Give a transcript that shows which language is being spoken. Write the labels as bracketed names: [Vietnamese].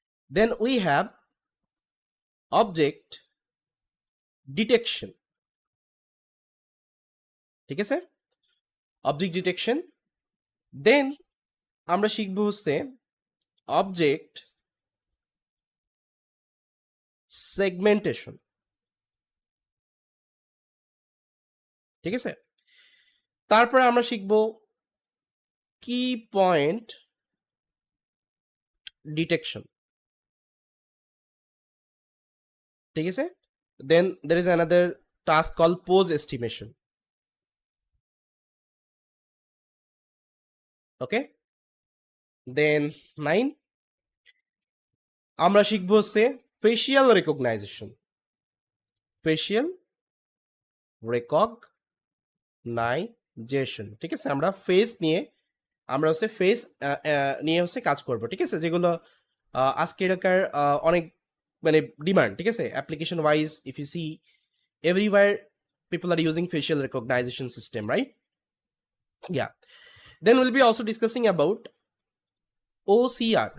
[English] Then we have object detection, [Bangla] ঠিক আছে? [English] object detection. [Bangla] Then আমরা শিখব হচ্ছে object segmentation, ঠিক আছে? তারপরে আমরা শিখব key point detection, ঠিক আছে? [English] Then there is another task called pose estimation. Okay, then 9 [Bangla] আমরা শিখবো হচ্ছে [English] facial recognition. Facial recognition, [Bangla] ঠিক আছে? আমরা ফেস নিয়ে আমরা হচ্ছে ফেস নিয়ে হচ্ছে কাজ করব, ঠিক আছে? যেগুলো আজকেরকার অনেক মানে ডিমান্ড, ঠিক আছে? [English] Application wise if you see everywhere people are using facial recognition system, right? Yeah, then we'll be also discussing about OCR.